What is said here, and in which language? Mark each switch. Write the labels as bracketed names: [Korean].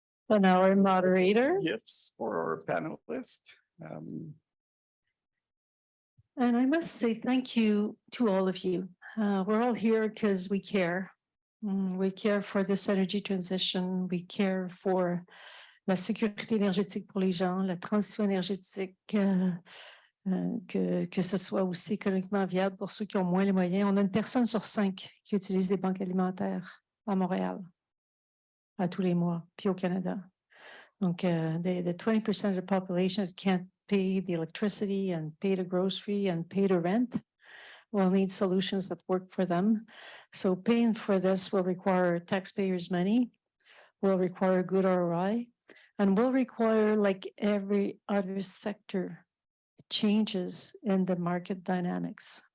[English] And our moderator. Gifts for our panelists. And I must say thank you to all of you. We're all here because we care. We care for this energy transition. We care for [French] la sécurité énergétique pour les gens, la transition énergétique, que ce soit aussi économiquement viable pour ceux qui ont moins les moyens. On a 1 personne sur 5 qui utilise des banques alimentaires à Montréal, à tous les mois, puis au Canada. [English] Donc, the 20% of the population that can't pay the electricity and pay the grocery and pay the rent will need solutions that work for them. So paying for this will require taxpayers' money, will require good ROI, and will require, like every other sector, changes in the market dynamics.